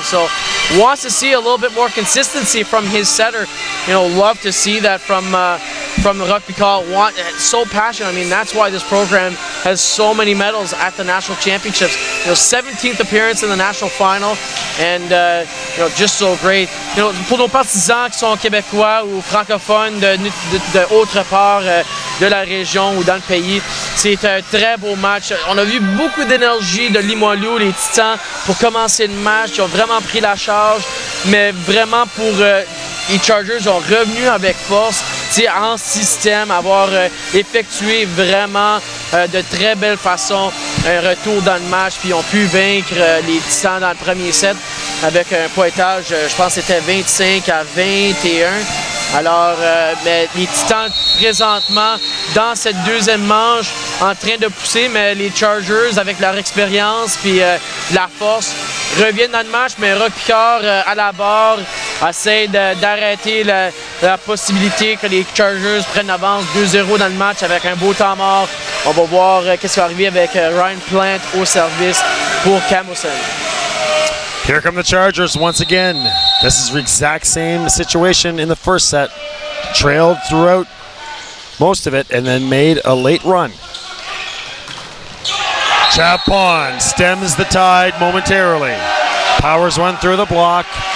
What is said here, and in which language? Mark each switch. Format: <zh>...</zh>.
<en>So wants to see a little bit more consistency from his setter. Love to see that from Roch Picard. So passionate. I mean, that's why this program has so many medals at the national championships. 17th appearance in the national final, and just so great.</en> <fr>Pour nos partisans qui sont québécois ou francophones de autre part de la région ou dans le pays, c'est un très beau match. On a vu beaucoup d'énergie de Limoilou, les Titans, pour commencer le match. Ils ont vraiment pris la charge, mais vraiment pour les Chargers ont revenu avec force, en système, avoir effectué vraiment de très belle façon un retour dans le match, puis ils ont pu vaincre les Titans dans le premier set avec un pointage, je pense que c'était 25-21. Alors, mais les Titans présentement dans cette deuxième manche en train de pousser, mais les Chargers avec leur expérience puis la force reviennent dans le match, mais Roch Picard à la barre essaie d'arrêter la possibilité que les Chargers prennent avance 2-0 dans le match avec un beau temps mort. On va voir qu'est-ce qui va arriver avec Ryan Plant au service pour Camuson.</fr> <en>Here come the Chargers once again. This is the exact same situation in the first set. Trailed throughout most of it and then made a late run. Chapon stems the tide momentarily. Powers one through the block.</en>